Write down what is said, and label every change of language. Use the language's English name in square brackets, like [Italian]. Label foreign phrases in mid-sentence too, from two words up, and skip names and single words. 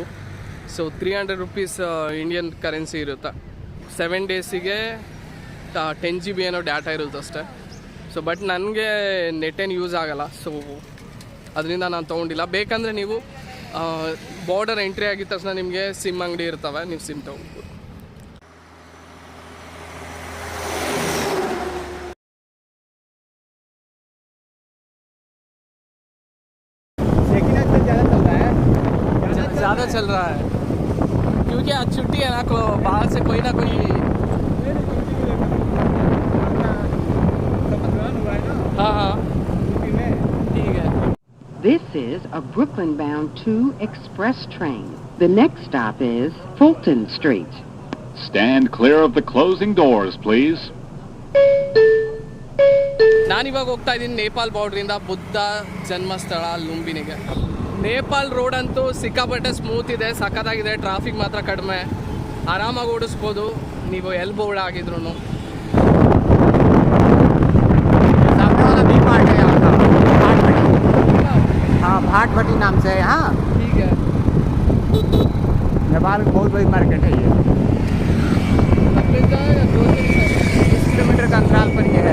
[Kannada] ಸೊ 300 [English] rupees Indian currency [Kannada] ಇರುತ್ತೆ. 7 ಡೇಸಿಗೆ 10 GB ಏನೋ ಡಾಟಾ ಇರುತ್ತೆ ಅಷ್ಟೇ. [English] so but [Kannada] ನನಗೆ ನೆಟ್ ಏನು ಯೂಸ್ ಆಗೋಲ್ಲ, ಸೊ ಅದರಿಂದ ನಾನು ತೊಗೊಂಡಿಲ್ಲ. ಬೇಕಂದರೆ ನೀವು [English] border entry [Kannada] ಆಗಿದ ತಕ್ಷಣ ನಿಮಗೆ ಸಿಮ್ ಅಂಗಡಿ ಇರ್ತವೆ, ನೀವು ಸಿಮ್ ತೊಗೊಳ್ಬೋದು. [Hindi] ज़्यादा चल रहा है क्योंकि आज छुट्टी है ना, बाहर से कोई ना कोई हाँ ठीक है. [English] This is a Brooklyn-bound 2 express train. The next stop is Fulton Street. Stand clear of the closing doors, please. [Kannada] ನಾನಿವಾಗ ಹೋಗ್ತಾ ಇದ್ದೀನಿ ನೇಪಾಲ್ ಬಾರ್ಡ್ರಿಂದ ಬುದ್ಧ ಜನ್ಮಸ್ಥಳ ಲುಂಬಿನಿಗೆ. ನೇಪಾಲ್ ರೋಡ್ ಅಂತೂ ಸಿಕ್ಕಾಪಟ್ಟೆ ಸ್ಮೂತ್ ಇದೆ, ಸಖತ್ತಾಗಿದೆ. ಟ್ರಾಫಿಕ್ ಮಾತ್ರ ಕಡಿಮೆ, ಆರಾಮಾಗಿ ಓಡಿಸ್ಬೋದು ನೀವು ಎಲ್ಲಿ ಬೋರ್ಡ್ ಆಗಿದ್ರು. [Hindi] हाँ, भाट भट्टी नाम से है यहाँ. ठीक है. नेपाल की बहुत बड़ी मार्केट है ये. 20 किलोमीटर का अंतराल पर ये है.